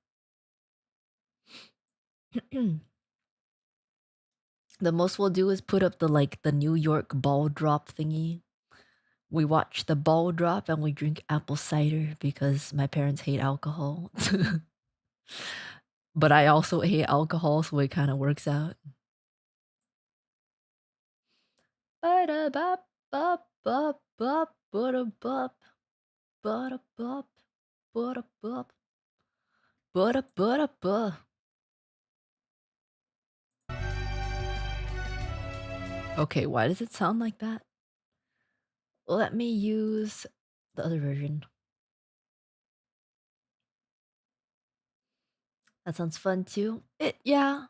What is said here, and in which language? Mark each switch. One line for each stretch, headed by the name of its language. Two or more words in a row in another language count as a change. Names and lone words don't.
English: The most we'll do is put up the New York ball drop thingy. We watch the ball drop and we drink apple cider because my parents hate alcohol. But I also hate alcohol, so it kind of works out. Ba-da-bop, bop, bop, bop, ba-da-bop, ba-da-bop, ba-da-bop, ba-da-ba-da-ba. Okay, why does it sound like that? Let me use the other version. That sounds fun too. Yeah.